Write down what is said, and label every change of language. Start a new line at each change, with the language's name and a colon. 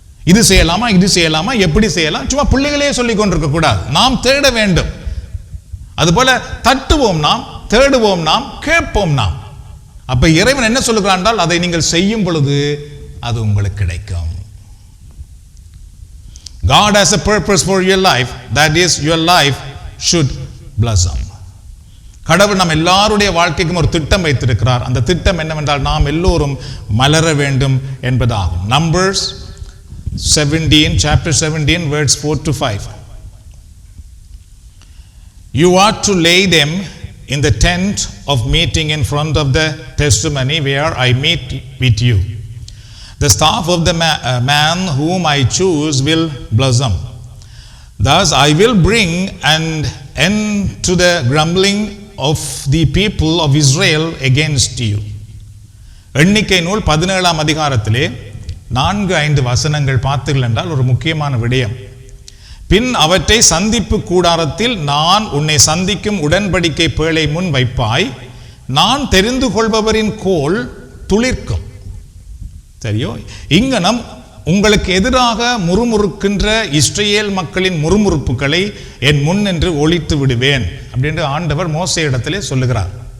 Tamil: இது செய்யலாமா, இது செய்யலாமா, எப்படி செய்யலாம், சும்மா பிள்ளைகளே சொல்லிக் கொண்டிருக்க கூடாது. நாம் தேட வேண்டும். அதுபோல தட்டுவோம் நாம், தேடுவோம் நாம், கேட்போம் நாம். அப்ப இறைவன் என்ன சொல்லுகிறான் என்றால், அதை நீங்கள் செய்யும் பொழுது அது உங்களுக்கு கிடைக்கும்.
English: God has a purpose for your life. That is, your life should blossom.
Tamil: கடவுள் நம் எல்லாருடைய வாழ்க்கைக்கும் ஒரு திட்டம் வைத்திருக்கிறார். அந்த திட்டம் என்னவென்றால், நாம் எல்லோரும் மலர வேண்டும் என்பதாகும்.
English: Numbers 17, chapter 17, verse 4 to 5. You are to lay them in the tent of meeting in front of the testimony where I meet with you. The staff of the man whom I choose will blossom. Thus I will bring an end to the grumbling of the people of Israel against you.
Tamil: எண்ணிக்கை நூல் 17ஆம் அதிகாரத்திலே 4-5 வசனங்கள் பார்த்தீர்கள் என்றால் ஒரு முக்கியமான விடயம். பின் அவற்றை சந்திப்பு கூடாரத்தில் நான் உன்னை சந்திக்கும் உடன்படிக்கை பேழை முன் வைப்பாய். நான் தெரிந்து கொள்பவரின் கோல் துளிர்க்கும். சரியோ, இங்கனம் உங்களுக்கு எதிராக முறுமுறுக்கின்ற இஸ்ரவேல் மக்களின் முறுமுறுப்புகளை என் முன் என்று ஒழித்து விடுவேன் அப்படின்னு ஆண்டவர் மோசே இடத்திலே சொல்லுகிறார்.